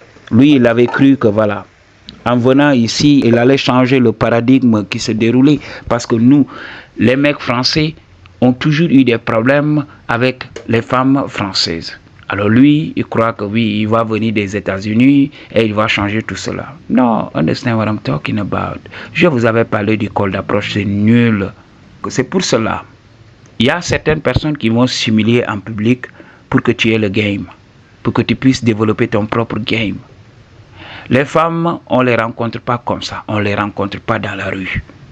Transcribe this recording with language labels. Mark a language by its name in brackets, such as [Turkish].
[French] Lui, il avait cru que voilà. En venant ici, il allait changer le paradigme qui se déroulait. Parce que nous, les mecs français, ont toujours eu des problèmes avec les femmes françaises. Alors lui, il croit que oui, il va venir des États-Unis et il va changer tout cela. [English] Non, understand what I'm talking about. [French] Je vous avais parlé du col d'approche, c'est nul. C'est pour cela. Il y a certaines personnes qui vont s'humilier en public pour que tu aies le game, pour que tu puisses développer ton propre game. Les femmes, on ne les rencontre pas comme ça, on ne les rencontre pas dans la rue.